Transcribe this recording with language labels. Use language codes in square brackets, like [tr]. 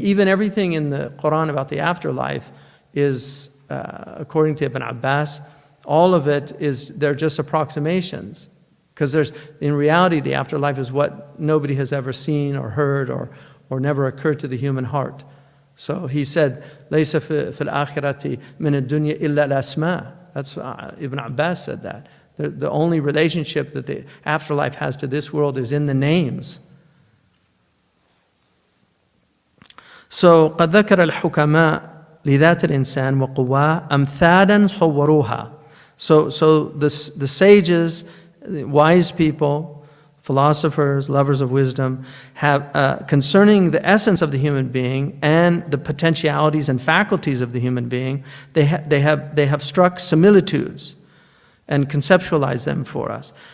[en] Even everything in the Quran about the afterlife is, according to Ibn Abbas, all of it they're just approximations. Because in reality, the afterlife is what nobody has ever seen or heard or never occurred to the human heart. [ar] So he said, لَيْسَ فِي الْآخِرَةِ مِنَ الدُّنْيَا إِلَّا الْأَسْمَاءِ. [en] That's Ibn Abbas said that. The only relationship that the afterlife has to this world is in the names. [ar] So قد ذكر الحكماء لذات الإنسان وقواه أمثالا صوروها. [en] So the sages, the wise people, philosophers, lovers of wisdom, have concerning the essence of the human being and the potentialities and faculties of the human being, they have struck similitudes and conceptualized them for us.